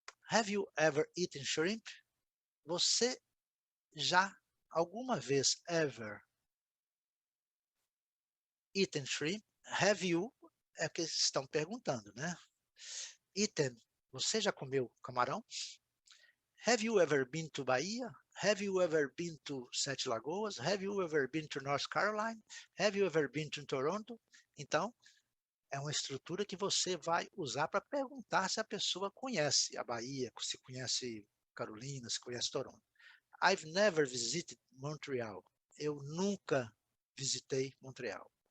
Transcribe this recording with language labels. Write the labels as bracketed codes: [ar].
[en] Have you ever eaten shrimp? [pt] Você já alguma vez [en] ever eaten shrimp? [pt] Have you é que estão perguntando, né? Eaten, você já comeu camarão? [en] Have you ever been to Bahia? Have you ever been to Sete Lagoas? Have you ever been to North Carolina? Have you ever been to Toronto? [pt] Então, é uma estrutura que você vai usar para perguntar se a pessoa conhece a Bahia, se conhece Carolina, se conhece Toronto. [en] I've never visited Montreal. [pt] Eu nunca visitei Montreal.